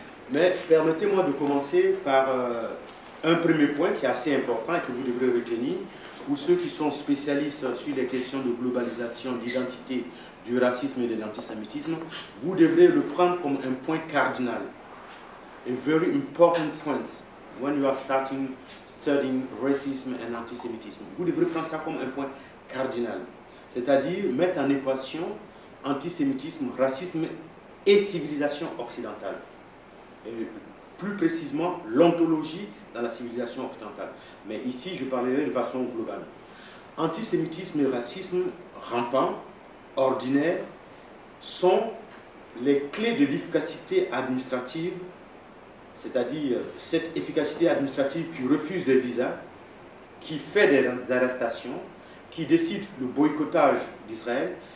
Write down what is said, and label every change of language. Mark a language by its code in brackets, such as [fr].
[fr] Mais permettez-moi de commencer par un premier point qui est assez important et que vous devrez retenir. Pour ceux qui sont spécialistes sur les questions de globalisation, d'identité, du racisme et de l'antisémitisme, vous devrez le prendre comme un point cardinal. [en] A very important point when you are studying racism and antisemitism. [fr] Vous devrez prendre ça comme un point cardinal. C'est-à-dire mettre en équation antisémitisme, racisme et civilisation occidentale. Et plus précisément, l'ontologie dans la civilisation occidentale. Mais ici, je parlerai de façon globale. Antisémitisme et racisme rampant, ordinaire, sont les clés de l'efficacité administrative, c'est-à-dire cette efficacité administrative qui refuse des visas, qui fait des arrestations, qui décide le boycottage d'Israël.